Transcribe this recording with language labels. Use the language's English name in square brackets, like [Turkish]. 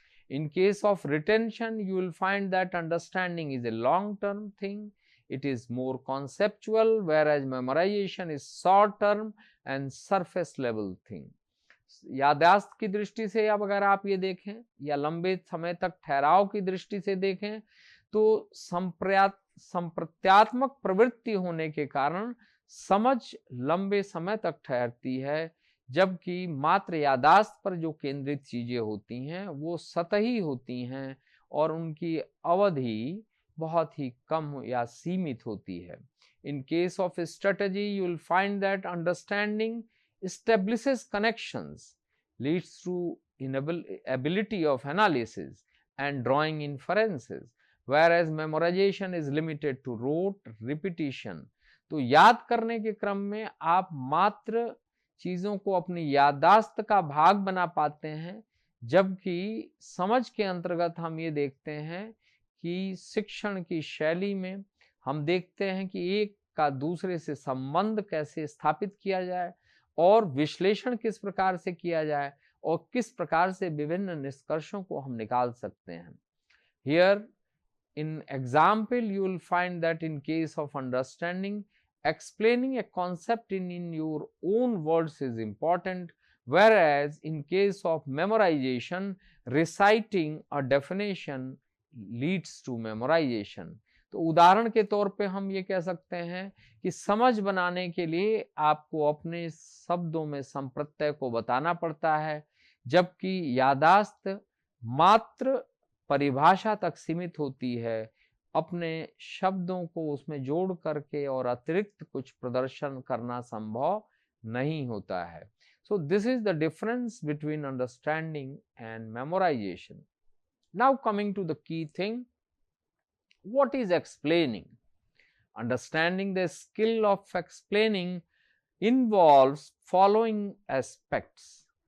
[English] In case of retention, you will find that understanding is a long-term thing. It is more conceptual, whereas memorization is short-term and surface-level thing. [Hindi] यादाश्त की दृष्टि से अब अगर आप ये देखें या लंबे समय तक ठहराव की दृष्टि से देखें तो संप्रत्यात्मक प्रवृत्ति होने के कारण समझ लंबे समय तक ठहरती है, जबकि मात्र यादाश्त पर जो केंद्रित चीजें होती हैं वो सतही होती हैं और उनकी अवधि बहुत ही कम या सीमित होती है। [English] In case of strategy, you will find that understanding establishes connections, leads to ability of analysis and drawing inferences, whereas memorization is limited to rote repetition. [Hindi] तो याद करने के क्रम में आप मात्र चीजों को अपनी याददाश्त का भाग बना पाते हैं, जबकि समझ के अंतर्गत हम ये देखते हैं कि शिक्षण की शैली में हम देखते हैं कि एक का दूसरे से संबंध कैसे स्थापित किया जाए और विश्लेषण किस प्रकार से किया जाए और किस प्रकार से विभिन्न निष्कर्षों को हम निकाल सकते हैं। [English] Here in example you will find that in case of understanding, explaining a concept in your own words is important, whereas in case of memorization, reciting a definition leads to memorization. [Hindi] तो उदाहरण के तौर पे हम ये कह सकते हैं कि समझ बनाने के लिए आपको अपने शब्दों में संप्रत्यय को बताना पड़ता है, जबकि यादाश्त मात्र परिभाषा तक सीमित होती है, अपने शब्दों को उसमें जोड़ करके और अतिरिक्त कुछ प्रदर्शन करना संभव नहीं होता है। [English] So this is the difference between understanding and memorization. Now coming to the key thing, what is explaining? Understanding the skill of explaining involves following aspects.